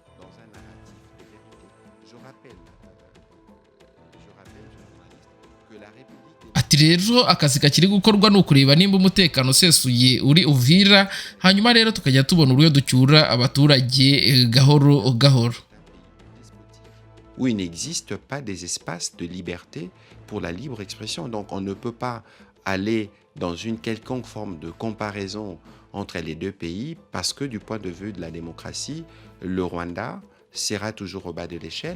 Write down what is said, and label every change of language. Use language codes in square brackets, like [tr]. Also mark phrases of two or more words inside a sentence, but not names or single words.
[rw] Ati rero akazi kakiri gukorwa no kureba nimba umutekano usesuye uri Uvira, hanyuma rero tukajya tubona uruyo ducyura abaturage gahoro gahoro. [fr] Où il n'existe pas des espaces de liberté pour la libre expression. Donc on ne peut pas aller dans une quelconque forme de comparaison entre les deux pays parce que du point de vue de la démocratie, le Rwanda sera toujours au bas de l'échelle.